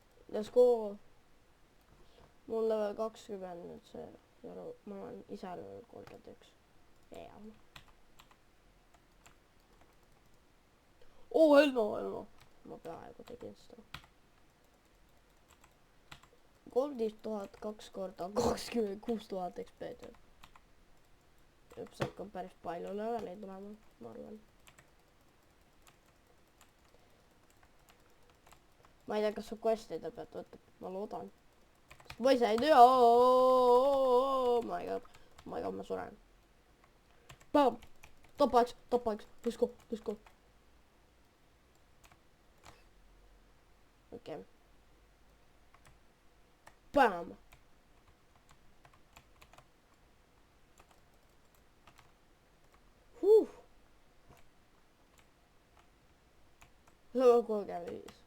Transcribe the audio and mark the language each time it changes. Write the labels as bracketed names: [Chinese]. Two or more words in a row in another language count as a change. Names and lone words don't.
[English] Let's go. [Estonian] Mul level 20 nüüd see. Ma olen ise level 31. Jaa. Helmo. Ma peaaegu tegin seda. 13 000 2 korda 26 000 XP-d. Üks hakkab päris palju leveleid tulema, ma arvan. Ma ei tea, kas su quest'ide pealt võtab, ma loodan. Ma ise ei tea. [English] Oh my god, [Estonian] ma suren. [English] Bam! Top 8, let's go. [Estonian] Okei. [English] Bam! Level 35.